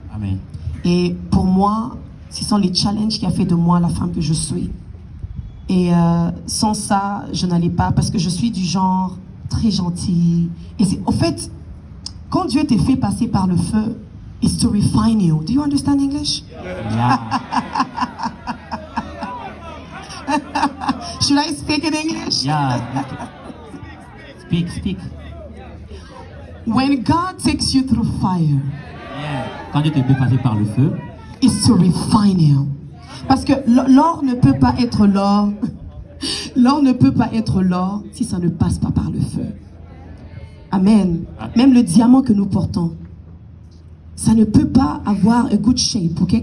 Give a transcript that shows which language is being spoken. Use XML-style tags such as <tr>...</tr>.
<fr>Amen. Et pour moi, ce sont les challenges qui ont fait de moi la femme que je suis. Et sans ça, je n'allais pas, parce que je suis du genre très gentil. Et au fait, quand Dieu te fait passer par le feu,</fr> <en>it's to refine you. Do you understand English? Yeah. Should I speak in English? Yeah. Speak. When God takes you through fire, Yeah.</en> <fr>Quand Dieu te fait passer par le feu,</fr> <en>it's to refine you.</en> <fr>Parce que l'or ne peut pas être l'or. L'or ne peut pas être l'or si ça ne passe pas par le feu. Amen. Même le diamant que nous portons, ça ne peut pas avoir</fr> <en>a good shape.</en> <fr>Okay?</fr>